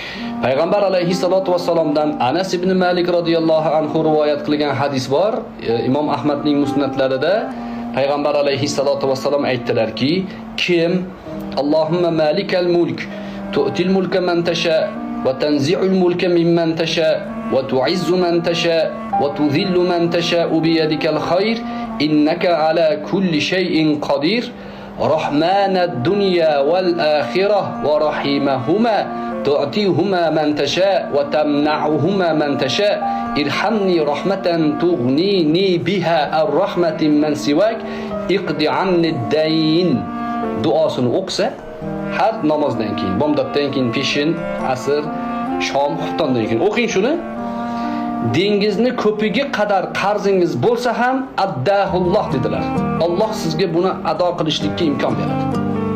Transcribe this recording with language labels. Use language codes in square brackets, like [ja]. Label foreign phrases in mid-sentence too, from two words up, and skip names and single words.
[uz] Payg'ambar alayhissalatu vassalomdan Anas ibn Malik [ar] رضي الله عنه [uz] rivoyat qilgan hadis bor. Imom Ahmadning musnadlarida Payg'ambar [ar] عليه الصلاة والسلام [uz] aytdilarki, kim [ar] اللهم مالك الملك تؤتي الملك من تشاء وتنزع الملك ممن تشاء وتعز من تشاء وتذل من تشاء بيدك الخير إنك على كل شيء قدير رحمن الدنيا والآخرة ورحيمهما تعطيهما من تشاء وتمنعهما من تشاء ارحمني رحمة تغنيني بها الرحمة من سواك اقض عني الدين [uz] duosini o'qisa har namozdan keyin, bomdoddan keyin, peshin, asr, shom, xuftondan keyin o'qing shuni. Dengizni ko'piga qadar qarzingiz bo'lsa ham addahulloh dedilar. Alloh sizga buni ado qilishlikka imkon beradi.